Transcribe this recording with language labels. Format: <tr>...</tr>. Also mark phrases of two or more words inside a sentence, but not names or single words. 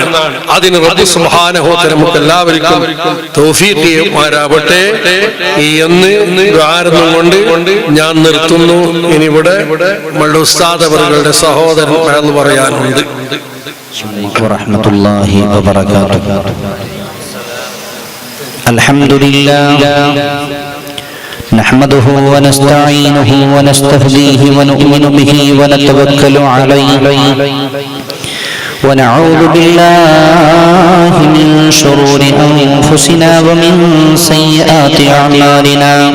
<ml>അതിന് റബ്ബ്</ml> <ar>سبحانه وتعالى</ar> <ml>നമുക്ക് എല്ലാവർക്കും തൗഫീഖ് ചെയ്യുമാറാവട്ടെ എന്ന് ദുആർന്നും കൊണ്ട് ഞാൻ നിർത്തുന്നു. ഇനി ഇവിടെ നമ്മളുടെ ഉസ്താദ് അവരുടെ സഹോദരൻ എന്ന് പറയാനുണ്ട്.</ml> <ar>ورحمة الله وبركاته. الحمد لله نحمده ونستعينه ونستهديه ونؤمن به ونتوكل عليه ونعوذ بالله من شرور أنفسنا ومن سيئات أعمالنا</ar>